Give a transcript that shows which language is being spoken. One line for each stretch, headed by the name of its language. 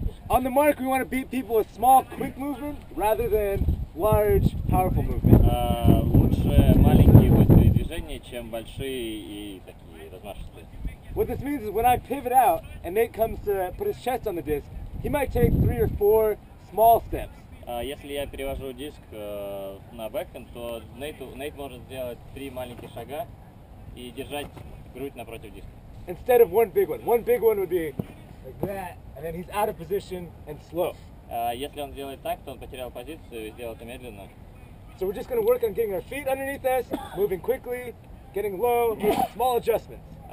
English: On the mark, we want to beat people with small, quick movement rather than large, powerful movement.
Russian: Лучше маленькие быстрые движения, чем большие и такие размашистые.
English: What this means is when I pivot out and Nate comes to put his chest on the disc, he might take 3 or 4 small steps.
Russian: Если я перевожу диск на бэкхенд, то Нейт может сделать 3 маленьких шага и держать грудь напротив диска.
English: Instead of one big one. One big one would be like that, and then he's out of position and slow.
Russian: Если он сделает так, то он потерял позицию и сделал это медленно.
English: So we're just going to work on getting our feet underneath us, moving quickly, getting low, small adjustments.